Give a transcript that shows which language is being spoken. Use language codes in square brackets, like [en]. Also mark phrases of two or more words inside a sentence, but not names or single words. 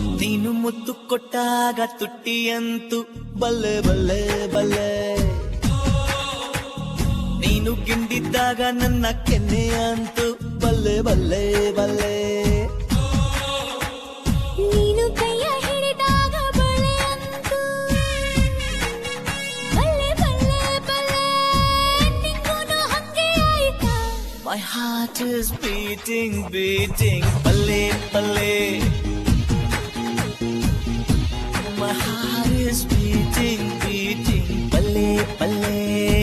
[kn] ನೀನು ಮುತ್ತು ಕೊಟ್ಟಾಗ ತುಟ್ಟಿಯಂತೂ [pa] ਬੱਲੇ ਬੱਲੇ ਬੱਲੇ, [kn] ನೀನು ಗಿಂಡಿದ್ದಾಗ ನನ್ನ ಕೆನ್ನೆಯಂತೂ [pa] ਬੱਲੇ ਬੱਲੇ ਬੱਲੇ, [kn] ನೀನು ಕೈಯ ಹಿಡಿದಾಗ ಬಳೆ ಅಂತೂ [pa] ਬੱਲੇ ਬੱਲੇ ਬੱਲੇ, [kn] ನಿಂಗೂನು ಹಂಗೆ ಆಯ್ತಾ? [en] My heart is beating, beating, [pa] ਬੱਲੇ ਬੱਲੇ. [en] My heart is beating, beating, [pa] ਬੱਲੇ ਬੱਲੇ.